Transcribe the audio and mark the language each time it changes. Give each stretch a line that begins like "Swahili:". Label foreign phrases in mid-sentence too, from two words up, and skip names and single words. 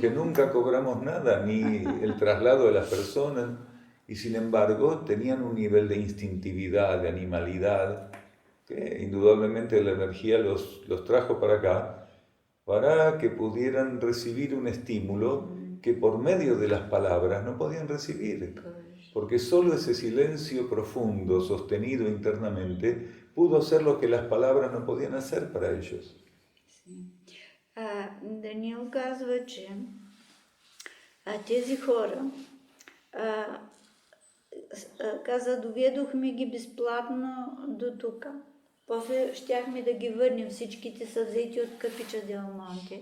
Spanish: nunca cobramos nada, ni el traslado de las personas, y sin embargo tenían un nivel de instintividad, de animalidad, que indudablemente la energía los trajo para acá, para que pudieran recibir un estímulo que por medio de las palabras no podían recibir, porque solo ese silencio profundo, sostenido internamente, pudo hacer lo que las palabras no podían hacer para ellos.
Bulgarian: Даниел казва, че тези хора каза, доведохме ги безплатно до тук. После щяхме да ги върнем, всичките са взети от Капича Дел Монте.